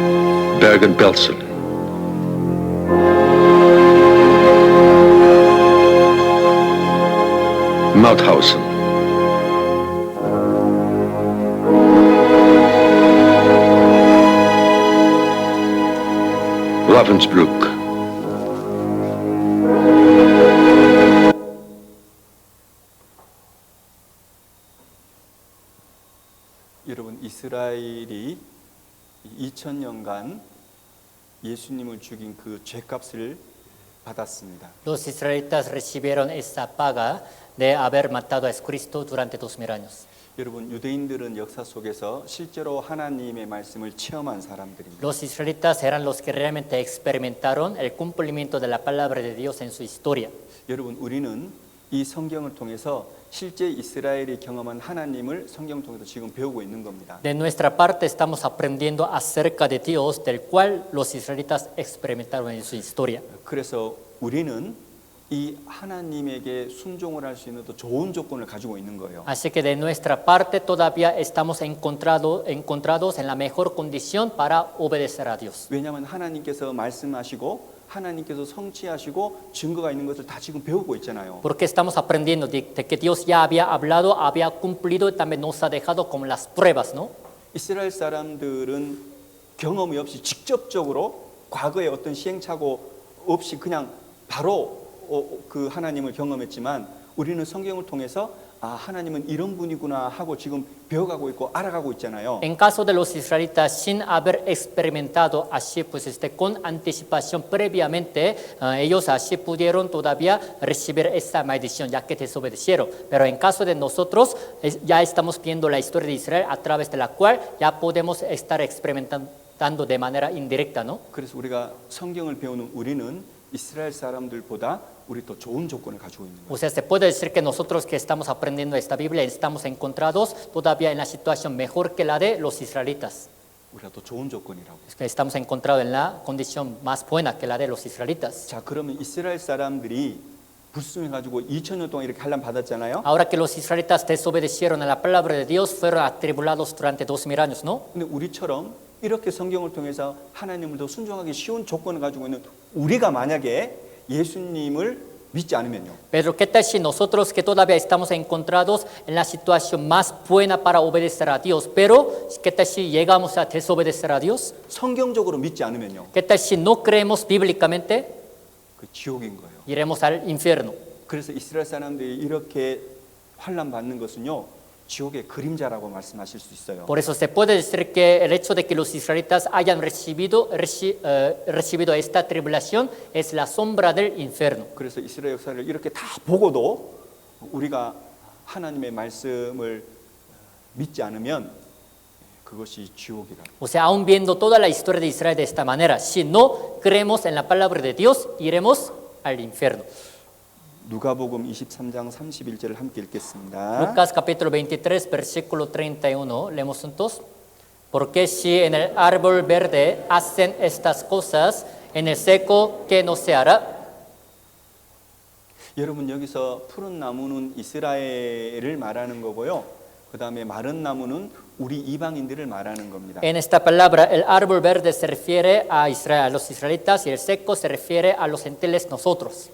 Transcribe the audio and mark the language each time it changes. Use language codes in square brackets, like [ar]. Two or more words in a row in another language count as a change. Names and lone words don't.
[ko] Bergen-Belsen. Mauthausen. Ravensbrück. 여러분, 이스라엘이 2000년간 예수님을 죽인 그 죄값을 받았습니다. [es] Los israelitas recibieron esa paga de haber matado a Cristo durante 2000 años. [ko] 여러분, 유대인들은 역사 속에서 실제로 하나님의 말씀을 체험한 사람들입니다. [es] Los israelitas eran los que realmente experimentaron el cumplimiento de la palabra de Dios en su historia. [ko] 여러분, 우리는 이 성경을 통해서 실제 이스라엘이 경험한 하나님을 성경 통해서 지금 배우고 있는 겁니다. [es] De nuestra parte estamos aprendiendo acerca de Dios, del cual los israelitas experimentaron en su historia. [ko] 그래서 우리는 이 하나님에게 순종을 할 수 있는 더 좋은 조건을 가지고 있는 거예요. [es] Así que de nuestra parte todavía estamos encontrados en la mejor condición para obedecer a Dios. [ko] 왜냐하면 하나님께서 말씀하시고 하나님께서 성취하시고 증거가 있는 것을 다 지금 배우고 있잖아요. [es] Porque estamos aprendiendo de que Dios ya había hablado, había cumplido y también nos ha dejado como las pruebas, ¿no? [ko] 이스라엘 사람들은 경험이 없이 직접적으로 과거에 어떤 시행착오 없이 그냥 바로 그 하나님을 경험했지만 우리는 성경을 통해서 아, 하나님은 이런 분이구나 하고 지금 배워가고 있고 알아가고 있잖아요. [es] En caso de los israelitas, sin haber experimentado así, pues con anticipación previamente, ellos así pudieron todavía recibir esta maldición, ya que desobedecieron. Pero en caso de nosotros, ya estamos viendo la historia de Israel a través de la cual ya podemos estar experimentando de manera indirecta, ¿no? [ko] 그래서 우리가 성경을 배우는 우리는 이스라엘 사람들보다 우리 더 좋은 조건을 가지고 있는 거예요. [es] O sea, se puede decir que nosotros que estamos aprendiendo esta Biblia estamos encontrados todavía en la situación mejor que la de los israelitas. [ko] 우리가 더 좋은 조건이라고. [es] Es que estamos encontrados en la condición más buena que la de los israelitas. [ko] 자, 그러면 이스라엘 사람들이 불순해가지고 2000년 동안 이렇게 환난 받았잖아요. [es] Ahora que los israelitas desobedecieron a la palabra de Dios, fueron atribulados durante 2000 años, ¿no? [ko] 근데 우리처럼 이렇게 성경을 통해서 하나님을 더 순종하기 쉬운 조건을 가지고 있는 우리가 만약에 예수님을 믿지 않으면요. [es] Pero ¿qué tal si nosotros que todavía estamos encontrados en la situación más buena para obedecer a Dios, pero qué tal si llegamos a desobedecer a Dios? [ko] 성경적으로 믿지 않으면요. [es] ¿Qué tal si no creemos bíblicamente? [ko] 그 지옥인 거예요. [es] Iremos al infierno. [ko] 그래서 이스라엘 사람들이 이렇게 환난 받는 것은요. 지옥의 그림자라고 말씀하실 수 있어요. [es] Por eso se puede decir que el hecho de que los israelitas hayan recibido esta tribulación es la sombra del infierno. [ko] 그래서 이스라엘 역사를 이렇게 다 보고도 우리가 하나님의 말씀을 믿지 않으면 그것이 지옥이라. [es] O sea, aún viendo toda la historia de Israel de esta manera, si no creemos en la palabra de Dios, iremos al infierno. [ko] 누가복음 23장 31절을 함께 읽겠습니다. [es] Lucas capítulo 23, versículo 31, leemos juntos. Porque si en el árbol verde hacen estas cosas, en el seco, ¿qué no se hará? [ko] 여러분, 여기서 푸른 나무는 이스라엘을 말하는 거고요. 그 다음에 마른 나무는 우리 이방인들을 말하는 겁니다. [es] En esta palabra, el árbol verde se refiere a Israel, a los israelitas, y el seco se refiere a los gentiles, nosotros.